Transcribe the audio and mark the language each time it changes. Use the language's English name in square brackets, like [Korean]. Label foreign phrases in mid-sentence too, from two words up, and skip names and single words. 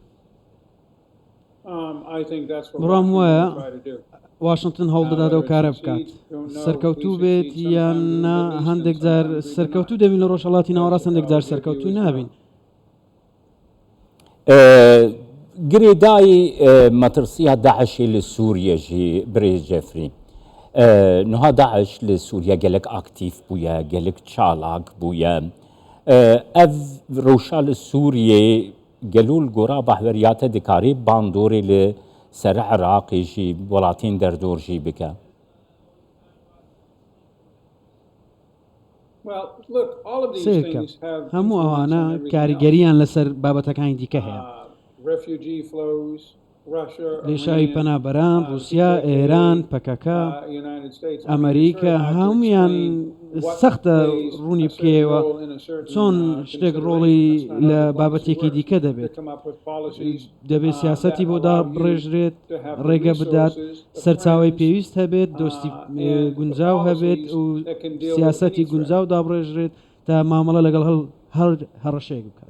[Central Kurdish] بڕام وایە واشنگتن هەوڵدەدات ئەو کارە بکات سەرکەوتوو بێت یان هەندێک جار سەرکەوتوو دەبین لە ڕۆژهەڵاتی ناوەڕاست هەندێک جار سەرکەوتوو نابین. [Kurdish] گرێدایی مەترسیە داعشی لە سووریەژی برێز جەفری نها داعش لە سووریا gelek aktif bûye gelek çalak bûye ev rewşa li Sûriyê gelo li gora bahweriyate dikarî bandorê li ser Iraqê jî welatên derdor jî bike. [Central Kurdish] سێکە هەموو ئەوانە کاریگەریان لەسەر بابەتەکانی دیکە هەیە لێشاوی پەنابەران رووسیا ئێران پەکەکە ئەمریکا هەمویان سەختە ڕوونی بکەوە چۆن شتێک ڕۆڵی لە بابەتێکی دیکە دەبێت دەبێت سیاسەتی بۆ دابڕێژرێت ڕێگە بدات سەرچاوی پێویست هەبێت دۆستی گونجاو هەبێت و سیاسەتی گونجاو دابڕێژرێت تا مامەڵە لەگەڵ هەڕەشەیەک بکات.